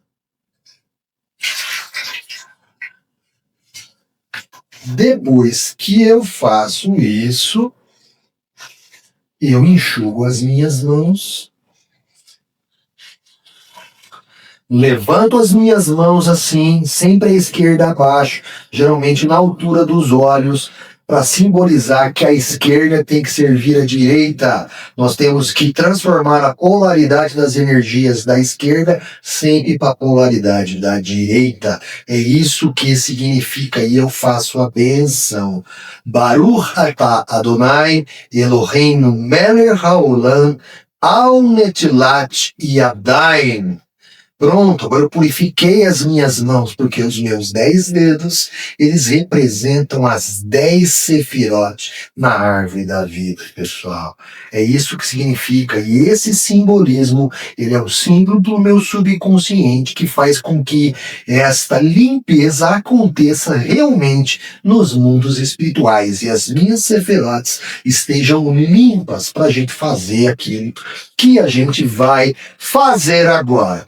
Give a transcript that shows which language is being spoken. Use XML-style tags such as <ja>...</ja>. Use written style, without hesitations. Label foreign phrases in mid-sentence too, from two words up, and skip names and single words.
<pt>Depois que eu faço isso, eu enxugo as minhas mãos, levanto as minhas mãos assim, sempre à esquerda abaixo, geralmente na altura dos olhos, para simbolizar que a esquerda tem que servir à direita. Nós temos que transformar a polaridade das energias da esquerda sempre para a polaridade da direita. É isso que significa, e eu faço a bênção.</pt> <he>ברוך אתה אדני אלהינו מלך העולם על נטילת ידים.</he> <pt>Pronto, agora eu purifiquei as minhas mãos, porque os meus 10 dedos, eles representam as 10 sefirot na árvore da vida, pessoal. É isso que significa, e esse simbolismo, ele é o símbolo do meu subconsciente, que faz com que esta limpeza aconteça realmente nos mundos espirituais, e as minhas sefirotes estejam limpas para a gente fazer aquilo que a gente vai fazer agora.</pt>